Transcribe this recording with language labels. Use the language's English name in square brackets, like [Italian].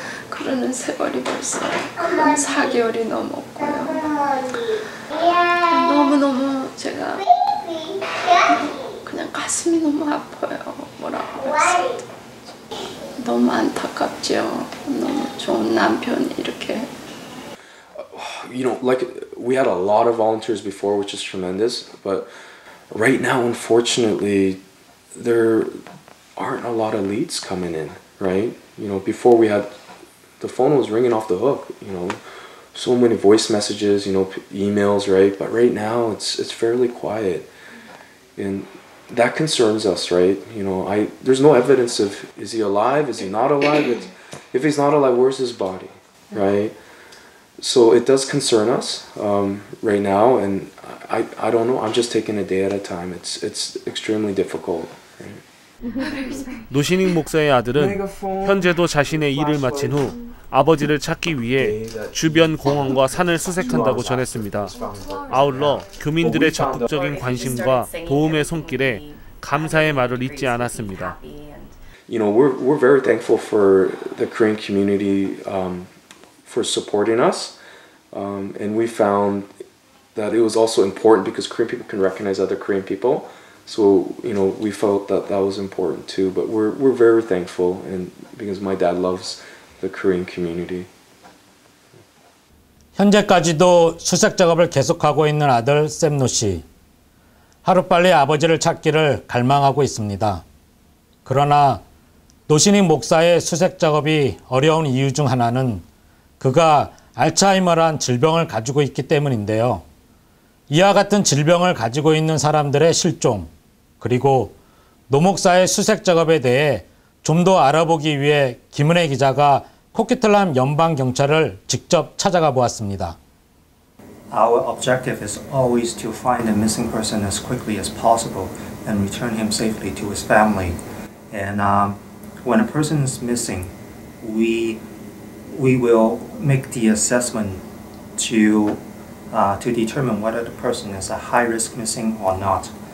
[Korean] 그러는 세월이 벌써 4개월이 넘었고요. 너무너무 제가 그냥 가슴이 너무 아파요. 뭐라고 했어요. 너무 안타깝죠. 너무 좋은 남편이 이렇게. [English] You know, like we had a lot of volunteers before, which is tremendous, but right now, unfortunately, there aren't a lot of leads coming in, right? You know, before we had, the phone was ringing off the hook, you know, so many voice messages, you know, emails, right? But right now, it's fairly quiet, and that concerns us, right? You know, there's no evidence of is he alive, is he not alive? If he's not alive, where's his body, right? So it does concern us right now, and I don't know. I'm just taking a day at a time. It's extremely difficult. [Korean] 노신익 목사의 아들은 현재도 자신의 일을 마친 후 아버지를 찾기 위해 주변 공원과 산을 수색한다고 전했습니다. 아울러 교민들의 적극적인 관심과 도움의 손길에 감사의 말을 잊지 않았습니다. [English] You know, we're very thankful for the Korean community for supporting us, and we found that it was also important because Korean people can recognize other Korean people. So you know, we felt that that was important too. But we're very thankful, and because my dad loves the Korean community. [Korean] 현재까지도 수색 작업을 계속하고 있는 아들 샘노 씨. 하루빨리 아버지를 찾기를 갈망하고 있습니다. 그러나 노신익 목사의 수색 작업이 어려운 이유 중 하나는 그가 알츠하이머란 질병을 가지고 있기 때문인데요. 이와 같은 질병을 가지고 있는 사람들의 실종, 그리고 노 목사의 수색 작업에 대해 좀 더 알아보기 위해 김은혜 기자가 코키틀람 연방경찰을 직접 찾아가 보았습니다. [English] Our objective is always to find the missing person as quickly as possible and return him safely to his family. And when a person is missing, we will make the assessment to determine whether the person is a high risk missing or not.